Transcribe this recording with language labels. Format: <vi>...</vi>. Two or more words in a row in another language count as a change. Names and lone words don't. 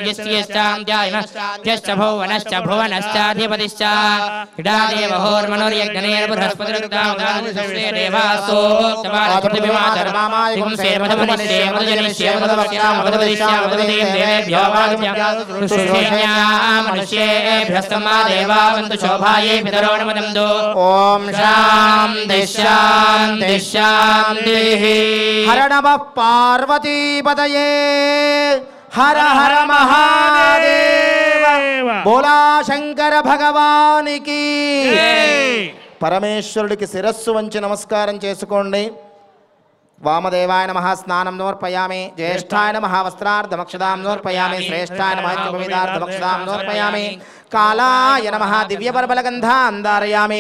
<sa>दिव्यश्च भुवनश्च भुवनश्चाधिपतिश्च इडादेव होर्मनुर्यज्ञनेर्बृहस्पतिरुक्तामुदानुसस्ते देवासोक्तवादिपृथिवीमातर्मादिगुंसे मधुमनिष्ये मधुजनिष्ये मधुवक्ष्यामधुपदिष्या मधुपदीं देवेभ्यो वाग्भ्यं सुषेण्यां मनुष्येभ्यस्तमा देवावन्तु शोभायै पितरो नमदन्तु ॐ शान्तिः शान्तिः शान्तिः</sa> <hi>हर नमः पार्वतीपतये हर हर महादेव बोला शंकर भगवान की</hi> <te>పరమేశ్వరుడికి శిరస్సు వంచి నమస్కారం చేసుకోండి. వామదేవాయ నమః స్నానం సమర్పయామి. జ్యేష్ఠాయ నమః వస్త్రార్ధమక్షదాం సమర్పయామి. శ్రేష్ఠాయ నమః పవిత్రార్ధమక్షదాం సమర్పయామి. కాలాయ నమః దివ్యపర్బలగంధాన్ ధారయామి.</te>